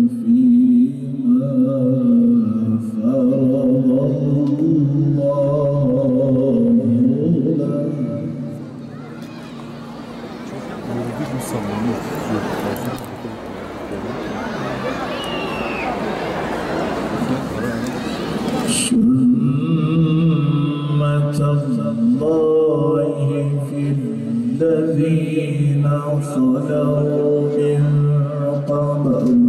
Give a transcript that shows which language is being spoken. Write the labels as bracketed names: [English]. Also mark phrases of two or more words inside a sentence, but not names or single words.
[Arabic] فيما فرض الله [Turkish] Yürüdük mü sallanıyor. [Arabic] سنة الله في الذين خلوا من قبل